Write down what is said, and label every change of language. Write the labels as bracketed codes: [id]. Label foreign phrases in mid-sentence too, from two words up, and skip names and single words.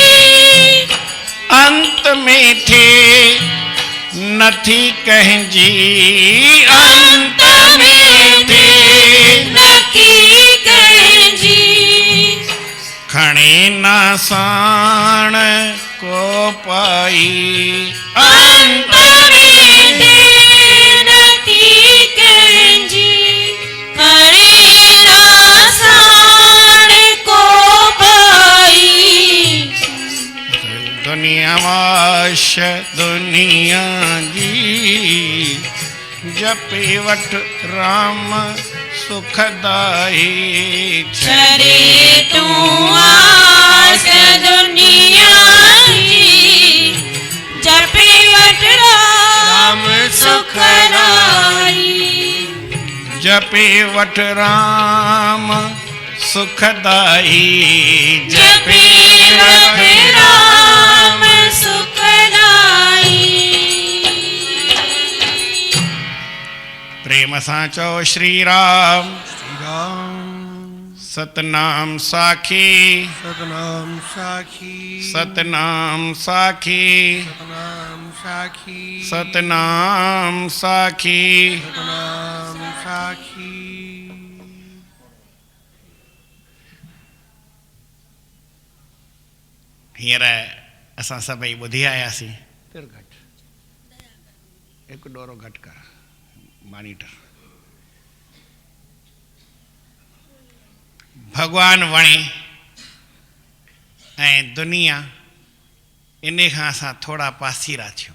[sd] अंत में थे नथी कंहिंजी। अंत में थे नथी कंहिंजी। खणे ना साण को पाई। अंत में थे नथी कंहिंजी। खणे ना साण को पाई। दुनिया वाश दुनिया जी जपे वठ राम सुखदाई। छड़े तू आस दुनिया जी जपे वठ राम सुखदाई। जपे वठ राम सुखदाई। जपे वठ राम सुखदाई। प्रेम सां चओ श्री राम। सतनाम साखी सतनाम साखी सतनाम साखी सतनाम साखी सतनाम साखी। सतनाम साखी। हींअर असां सभई ॿुधी आयासीं। तिर घटि हिकु ॾोरो घटि कर मॉनिटर। भगवान वणे ऐं दुनिया इन खां असां थोड़ा पासीरा थियूं।